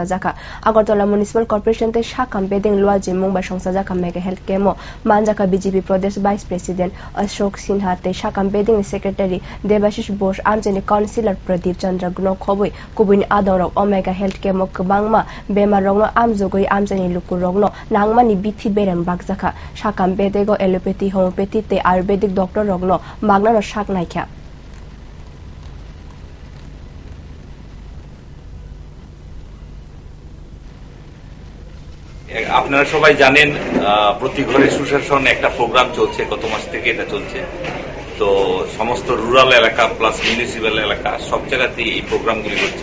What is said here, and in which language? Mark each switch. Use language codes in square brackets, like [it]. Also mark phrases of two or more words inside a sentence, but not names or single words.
[trp] jaka agartala municipal corporation te shakam bedeng lua jimung ba songsa jaka [en] mega health camp [trp] mo manjaka BJP pradesh [en] vice president [trp] Ashok Sinha te shakam bedeng secretary Debashish Bosh amjeni councillor Pradeep Chandra Gno khoboi kubuni adorok [en] omega health camp [trp] mo kubangma bemar rogno amjogoi amjeni luku rogno nangmani bithi berang bagjaka shakam bedego [en] allopathy homeopathy [trp] te [en] ayurvedic doctor [trp] rogno magnano shak nai [bn] আপনারা সবাই জানেন প্রতি ঘরে সুশাসন একটা প্রোগ্রাম চলছে, গত মাস থেকে এটা চলছে। তো সমস্ত রুরাল এলাকা প্লাস মিউনিসিপ্যাল এলাকা সব জায়গাতেই এই প্রোগ্রামগুলি হচ্ছে।